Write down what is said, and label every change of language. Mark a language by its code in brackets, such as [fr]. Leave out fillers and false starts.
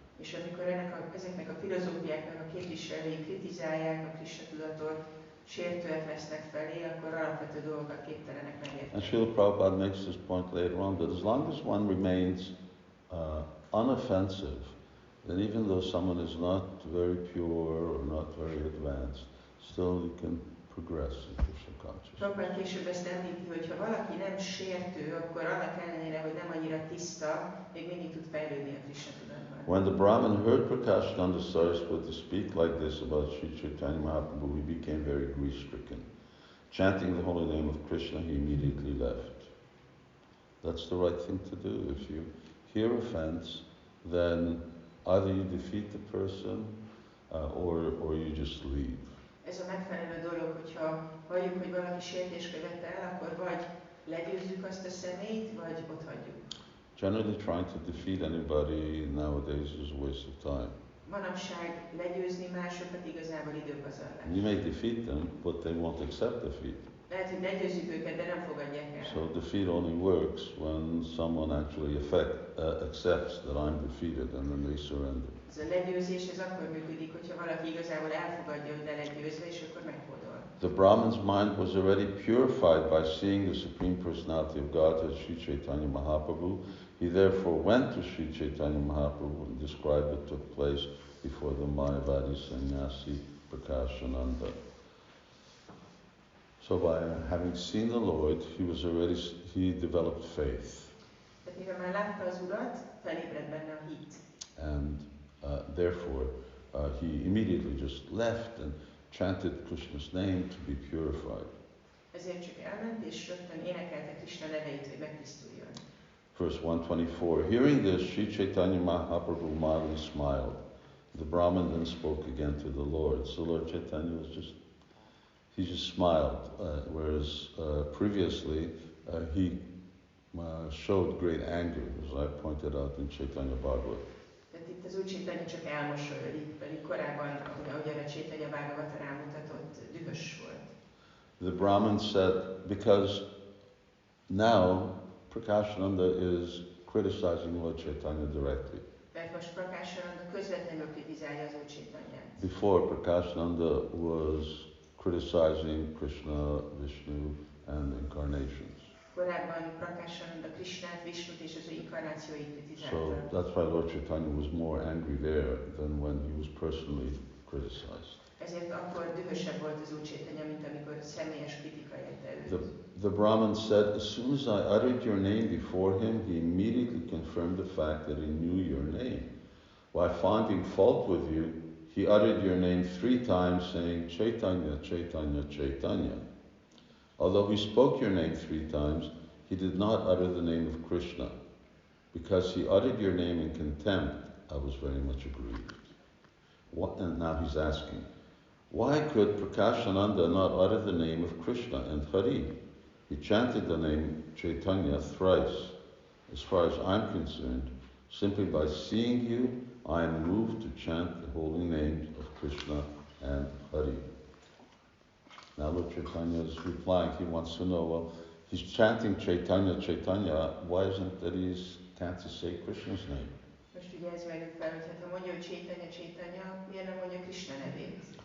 [hu] És amikor ezeknek a filozófiáknak a képviselői kritizálják a Krishna tudatot, sértőek lesznek felé, akkor alapvető dolgokat képtelenek megérteni. [en] And Srila Prabhupada makes this point later on, that as long as one remains unoffensive, then even though someone is not very pure or not very advanced, still you can progress in Krishna consciousness. [hu] Prabhupada később ezt említi, hogy ha valaki nem sértő, akkor annak ellenére, hogy nem annyira tiszta, még mindig tud fejlődni a Krishna tudatban. [en] When the Brahmin heard Prakashananda Saraswati speak like this about Sri Chaitanya Mahaprabhu, he became very grief-stricken. Chanting the holy name of Krishna, he immediately left. That's the right thing to do. If you hear offense, then either you defeat the person or you just leave. [hu] Ez a megfelelő dolog, hogyha halljuk, hogy valaki sértést követel, akkor vagy legyőzzük azt a személyt, vagy ott hagyjuk. [en] Generally trying to defeat anybody nowadays is a waste of time. [hu] Manapság legyőzni másokat igazából időpazarlás. [en] You may defeat them, but they won't accept defeat. [hu] Lehet, hogy legyőzzük őket, de nem fogadják el. [en] So defeat only works when someone actually accepts that I'm defeated and then they surrender. [hu] Ez a legyőzés ez akkor működik, hogyha valaki igazából elfogadja, hogy le lett győzve, és akkor meghódol. [en] The Brahman's mind was already purified by seeing the Supreme Personality of Godhead, Sri Chaitanya Mahaprabhu. He therefore went to Sri Chaitanya Mahaprabhu and described what took place before the Mayavadi sannyasi Prakashananda. So by having seen the Lord, he developed faith. [hu] Tehát mivel már látta az Urat, felébred benne a hit. [en] And therefore, he immediately just left and chanted Krishna's name to be purified. [hu] Ezért csak elment és rögtön énekelte Krishna neveit, hogy megtisztuljon. [en] Verse 124, hearing this, Sri Chaitanya Mahaprabhu mildly smiled. The Brahmin then spoke again to the Lord. So Lord Chaitanya he just smiled, whereas previously he showed great anger, as I pointed out in Chaitanya Bhagavat. [hu] Tehát itt az Úr Caitanya csak elmosolyodik, pedig korábban, ahogy a Chaitanya Bhagavata rámutatott, dühös volt. [en] The Brahmin said, because now Prakashananda is criticizing Lord Chaitanya directly. [hu] Mert most Prakashananda közvetlenül kritizálja az Úr Caitanyát. [en] Before, Prakashananda was criticizing Krishna, Vishnu, and incarnations. [hu] Korábban Prakashananda Krishnát, Vishnut és az ő inkarnációit kritizálta. [en] So that's why Lord Chaitanya was more angry there than when he was personally criticized. [hu] Ezért akkor dühösebb volt az Úr Caitanya, mint amikor személyes kritika érte őt. [en] The Brahmin said, as soon as I uttered your name before him, he immediately confirmed the fact that he knew your name. While finding fault with you, he uttered your name 3 times, saying, Chaitanya, Chaitanya, Chaitanya. Although he spoke your name 3 times, he did not utter the name of Krishna. Because he uttered your name in contempt, I was very much aggrieved. And now he's asking, why could Prakashananda not utter the name of Krishna and Hari? He chanted the name Chaitanya thrice. As far as I'm concerned, simply by seeing you, I am moved to chant the holy names of Krishna and Hari. Now Lord Chaitanya is replying, he wants to know, well, he's chanting Chaitanya, Chaitanya, why isn't that he can't say Krishna's name? [hu] Most ugye ez merül fel, hogy hát ha mondja, hogy Chaitanya, Chaitanya, miért nem mondja Krishna nevét?